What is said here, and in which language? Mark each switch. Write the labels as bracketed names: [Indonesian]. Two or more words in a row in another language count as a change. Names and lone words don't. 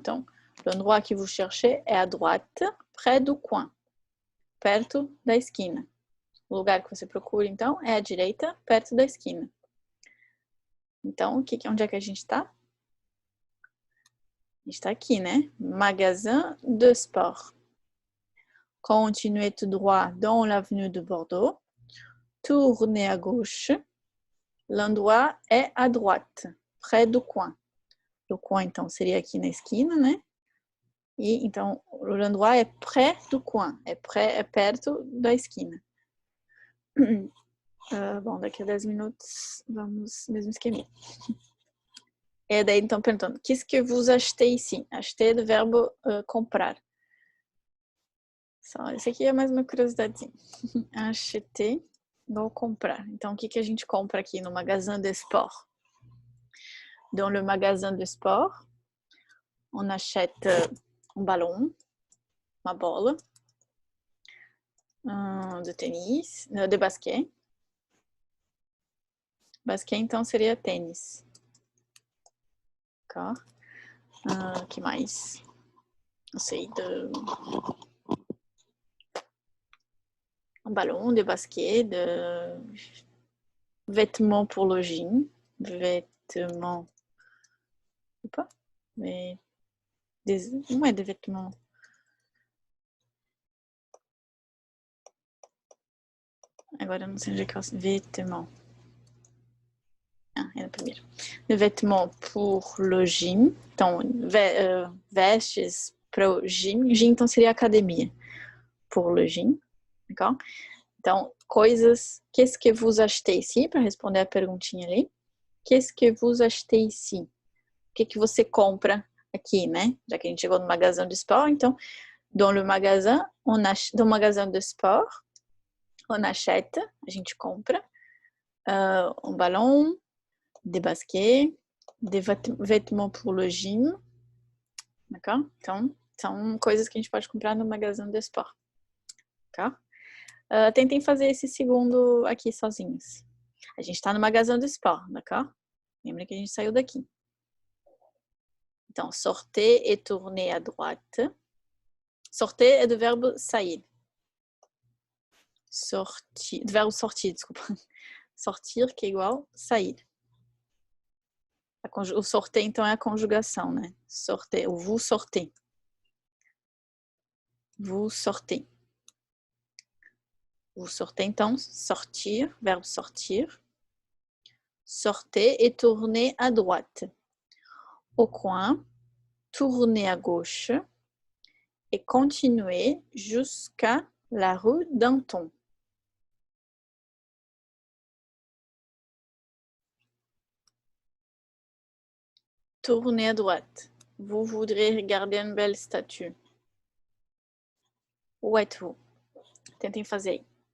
[French] Então, l'endroit que vous cherchez é à droite, près du coin. [Portuguese] Perto da esquina. O lugar que você procura, então, é à direita, perto da esquina. Então, onde é que a gente está? A gente está aqui, né? [French] Magasin de sport. Continuez tout droit dans l'avenue de Bordeaux. Tournez à gauche. L'endroit est à droite, près du coin. [Portuguese] O coin, então, seria aqui na esquina, né? E, então, [French] l'endroit é près du coin. [Portuguese] É perto da esquina. Bom, daqui a 10 minutos, vamos, mesmo esqueminha. E daí, então, perguntando, [French] qu'est-ce que vous achetez ici? [Portuguese] Acheter é do verbo comprar. Só, esse aqui é mais uma curiosidade. Acheter ou comprar. Então, o que a gente compra aqui no [French] magasin de sport? Dans le magasin de sport, on achète um ballon, [Portuguese] uma bola, de tênis, de basquete. Basquete, então, seria tênis. Tá? Que mais? Não sei, [French] um ballon de basquete, vêtements pour le gym, vêtements, [Portuguese] opa, não é de vêtements. Agora eu não sei onde é que é o vêtements. É no primeiro. [French] De vêtements pour le gym. [Portuguese] Então, vestes para o gym. Gym, então, seria academia. [French] Pour le gym. D'accord? [Portuguese] Então, coisas. [French] Qu'est-ce que vous achetez ici? [Portuguese] Para responder a perguntinha ali. [French] Qu'est-ce que vous achetez ici? [Portuguese] O que você compra aqui, né? Já que a gente chegou no [French] magasin de sport, então, dans le magasin, dans le magasin de sport, on achète, [Portuguese] a gente compra, [French] um ballon, des baskets, des vêtements pour le gym, d'accord? [Portuguese] Então, são coisas que a gente pode comprar no [French] magasin de sport, [Portuguese] tá? Tentem fazer esse segundo aqui sozinhos. A gente está no [French] magasin de sport, [Portuguese] d'accord? Lembra que a gente saiu daqui. Então, [French] sortez et tournez à droite. [Portuguese] Sortez é do verbo sair. Sortir, do verbo sortir, desculpa. Sortir, que é igual sair. O sortez, então, é a conjugação, né? [French] Sortez, ou vous sortez. Vous sortez. Vous sortez, então, sortir, verbe sortir. Sortez et tournez à droite. Au coin, tournez à gauche et continuez jusqu'à la rue Danton. Tournez à droite. Vous voudrez regarder une belle statue. Où êtes-vous? [Portuguese] Tentem fazer aí.